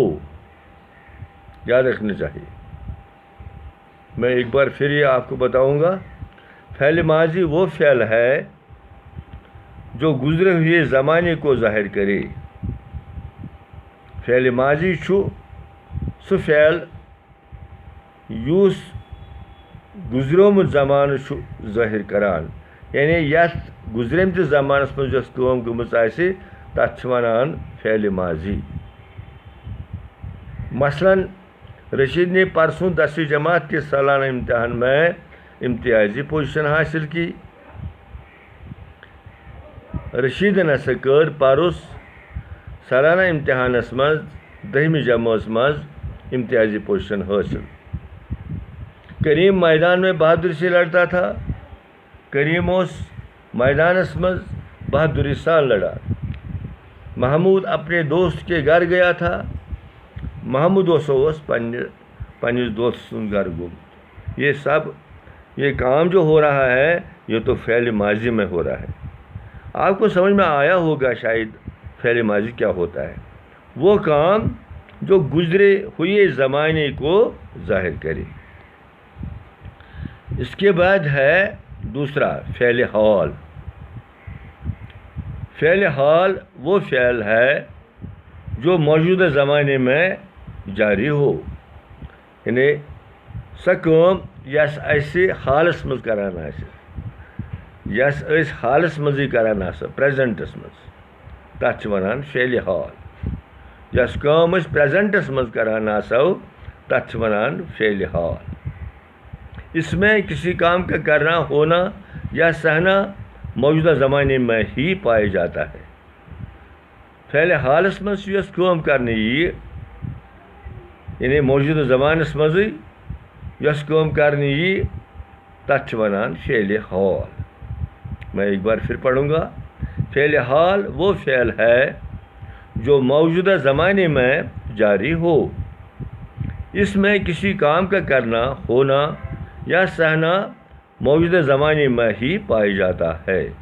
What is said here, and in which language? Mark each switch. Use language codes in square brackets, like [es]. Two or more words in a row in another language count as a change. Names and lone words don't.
[ur] یاد رکھنا چاہیے. میں ایک بار پھر یہ آپ کو بتاؤں گا. فعل ماضی وہ فعل ہے جو گزرے ہوئے زمانے کو ظاہر کرے. [ks] فعل ماضی چھو سو فعل یوس گزرومت زمان چھو ظاہر کران، یعنی یتھ گزریمتس زمانس مز یس کٲم گٔمٕژ آسہِ تتھ چھِ ونان فعل ماضی. [ur] مثلاً رشید نے پرسوں 10ویں جماعت کے سالانہ امتحان میں امتیازی پوزیشن حاصل کی. [ks] رشیدن ہسا کر پرس سالانہ امتحانس مز 10ویں جماعت مز امتیازی پوزیشن حاصل. [ur] کریم میدان میں بہادری سے لڑتا تھا. [ks] کریم اس میدانس مز بہادری سان لڑا. [ur] محمود اپنے دوست کے گھر گیا تھا. [ks] محمود اس پنس دوست سن گھر گومت. [ur] یہ کام جو ہو رہا ہے یہ تو فعل ماضی میں ہو رہا ہے. آپ کو سمجھ میں آیا ہوگا شاید فعل ماضی کیا ہوتا ہے. وہ کام جو گزرے ہوئے زمانے کو ظاہر کرے. اس کے بعد ہے دوسرا فعل حال. فعل حال وہ فعل ہے جو موجودہ زمانے میں جاری ہو، [ks] یعنی سۄ کٲم یس اسہِ حالس منٛز کران آسہِ، یس أسۍ حالس منٛزٕے کران آسو پریزنٹس منٛز، تتھ چھِ ونان فعل حال. یس کٲم أسۍ پریزنٹس منٛز کران آسو تتھ چھِ ونان فعل حال. [ur] اس میں کسی کام کا کرنا، ہونا یا سہنا موجودہ زمانے میں ہی پایا جاتا ہے. [ks] فعل حالس منٛز چھُ یۄس کٲم کرنہٕ یِیہِ، یعنی موجودہ زمانس منٛزٕے یۄس کٲم کرنہٕ یِیہِ تتھ چھِ ونان فعل حال. [ur] میں ایک بار پھر پڑھوں گا. فعل حال وہ فعل ہے جو موجودہ زمانے میں جاری ہو. اس میں کسی کام کا کرنا، ہونا یا سہنا موجودہ زمانے میں ہی پایا جاتا ہے۔